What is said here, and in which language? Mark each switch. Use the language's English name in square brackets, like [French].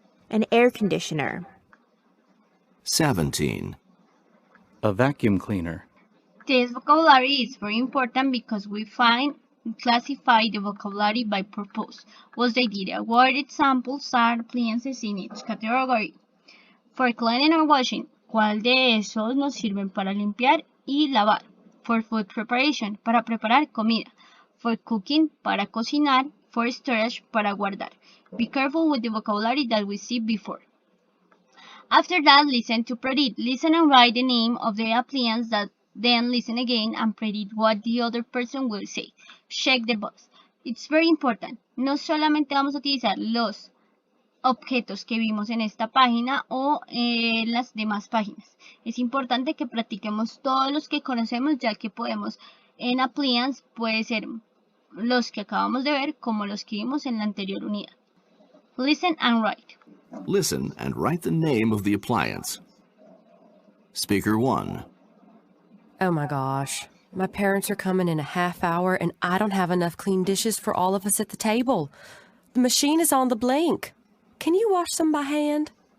[English] An air conditioner. 17, A vacuum cleaner. This vocabulary is very important because we classify the vocabulary by purpose. What's the idea? What examples are appliances in each category? For cleaning or washing, [Spanish] ¿cuál de esos nos sirven para limpiar y lavar? [English] For food preparation, [Spanish] para preparar comida. [English] For cooking, [Spanish] para cocinar. [English] For storage, [Spanish] para guardar. [English] Be careful with the vocabulary that we see before. After that, listen to predict. Listen and write the name of the appliance, then listen again and predict what the other person will say. Check the box. It's very important. [Spanish] No solamente vamos a utilizar los objetos que vimos en esta página o en las demás páginas. Es importante que practiquemos todos los que conocemos, ya que podemos en appliance puede ser los que acabamos de ver como los que vimos en la anterior unidad. [English] Listen and write. Listen and write the name of the appliance. Speaker 1. Oh my gosh. My parents are coming in a half hour and I don't have enough clean dishes for all of us at the table. The machine is on the blink. Can you wash them by hand?